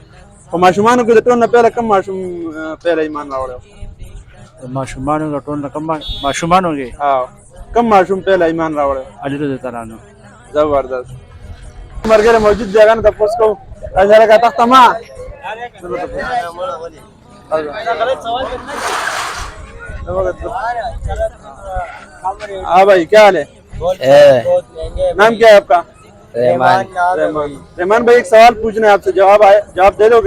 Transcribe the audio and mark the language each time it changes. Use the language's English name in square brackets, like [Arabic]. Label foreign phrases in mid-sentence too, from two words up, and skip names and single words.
[Pashto] په ماشومانو کې د ټولو نه پیله کوم ماشوم پیله ایمان راوړی و؟ ماشومانو کې ټول نه کوم ماشومانو کې کوم ماشوم پیله ایمان راوړی و؟ علي [Arabic] رضی الله عنه. [Pashto] زبردست. ملګری موجود دی هغه نه تپوس کوو. راځه لږه تخته ما. [Urdu] ہاں بھائی کیا حال ہے? نام کیا ہے آپ کا? रहमान. رحمان بھائی ایک سوال پوچھنا ہے آپ سے جواب دے دو گے?